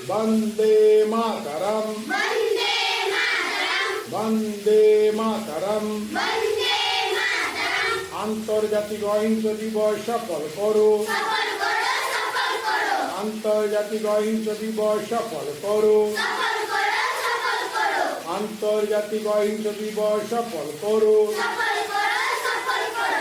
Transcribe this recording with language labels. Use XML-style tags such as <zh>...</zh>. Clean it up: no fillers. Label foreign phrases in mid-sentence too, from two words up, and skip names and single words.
<sa>वंदे मातरम वंदे मातरम वंदे मातरम वंदे मातरम</sa> <bn>আন্তর্জাতিক অহিংসা দিবস সফল করো সফল করো সফল করো আন্তর্জাতিক অহিংসা দিবস সফল করো সফল করো সফল করো আন্তর্জাতিক অহিংসা দিবস সফল করো সফল করো সফল করো</bn>